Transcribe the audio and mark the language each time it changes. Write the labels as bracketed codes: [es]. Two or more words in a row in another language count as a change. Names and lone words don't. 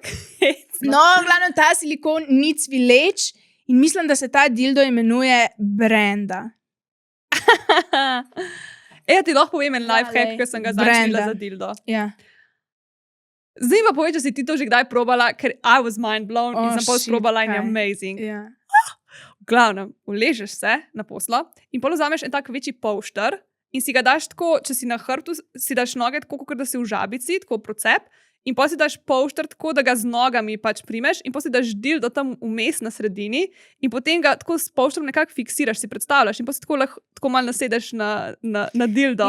[sl] No, glavno, ta silikon ni cvileč in mislim, da se ta dildo imenuje Brenda. Ti lahko povem en lifehack, ker sem ga začela za dildo. Ja. Zdaj pa povej, če si ti to že kdaj probala, ker [en] I was mind blown [sl] in sem pol sprobala in je kaj? amazing. Ja. V glavnem, uležeš se na poslo in pol vzameš en tak večji polšter in si ga daš tako, če si na hrbtu, si daš noge tako, kot da si v žabici, tako procep, in pol si daš polšter tako, da ga z nogami pač primeš in pol si daš dildo tam vmes na sredini in potem ga tako s polštrom nekako fiksiraš, si predstavljaš in pol si tako malo nasedeš na dildo.